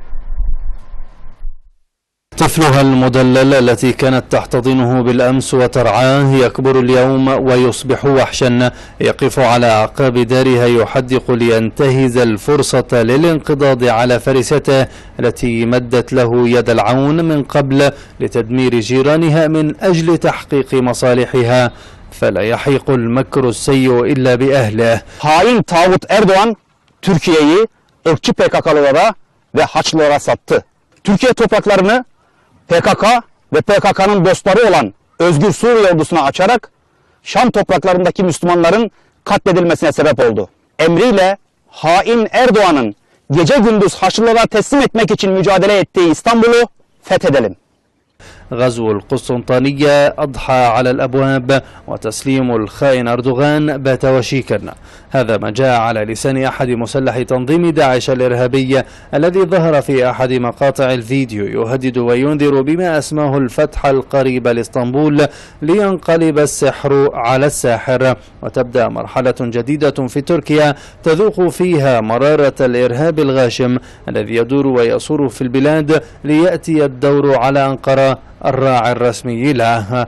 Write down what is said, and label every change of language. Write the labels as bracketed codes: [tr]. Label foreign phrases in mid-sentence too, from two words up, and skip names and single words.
[ar] طفلها المدلل التي كانت تحتضنه بالأمس وترعاه يكبر اليوم ويصبح وحشا يقف على أعقاب دارها يحدق لينتهز الفرصة للانقضاض على فرسته التي مدت له يد العون من قبل لتدمير جيرانها من أجل تحقيق مصالحها، فلا يحيق المكر السيء إلا بأهله. [tr] Hain Tağut Erdoğan Türkiye'yi ırkçı PKK'lılara ve Haçlılara sattı. Türkiye topraklarını PKK ve PKK'nın dostları olan Özgür Suriye ordusuna açarak Şam topraklarındaki Müslümanların katledilmesine sebep oldu. Emriyle hain Erdoğan'ın gece gündüz Haçlılara teslim etmek için mücadele ettiği İstanbul'u fethedelim. [ar] غزو القسطنطينية أضحى على الأبواب وتسليم الخائن أردوغان بات وشيكا. هذا ما جاء على لسان أحد مسلح تنظيم داعش الإرهابي الذي ظهر في أحد مقاطع الفيديو يهدد وينذر بما أسماه الفتح القريب لإسطنبول لينقلب السحر على الساحر وتبدأ مرحلة جديدة في تركيا تذوق فيها مرارة الإرهاب الغاشم الذي يدور ويصور في البلاد ليأتي الدور على أنقرة الراعي الرسمي له.